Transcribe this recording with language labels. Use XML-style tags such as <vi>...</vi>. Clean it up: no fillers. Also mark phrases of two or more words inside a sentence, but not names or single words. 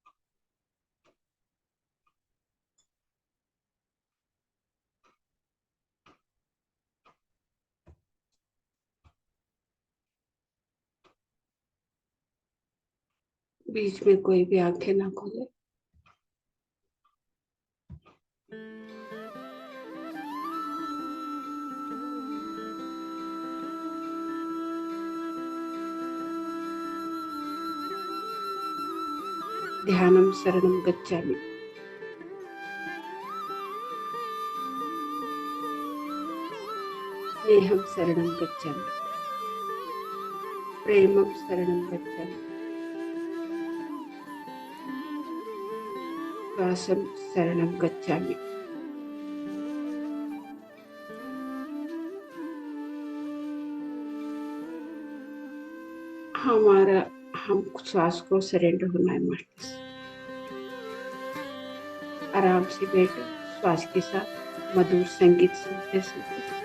<hi>बीच में कोई भी आंखें ना खोले।</hi> <pi>ध्यानम शरणम गच्छामि। स्नेहम शरणम गच्छामि। प्रेमम शरणम गच्छामि। श्वासम शरणम गच्छामि।</pi> <hi>हमारा हम श्वास को सरेंडर होना है मास्टर्स। आराम से बैठो, श्वास के साथ मधुर संगीत सुनते सुनते।</hi>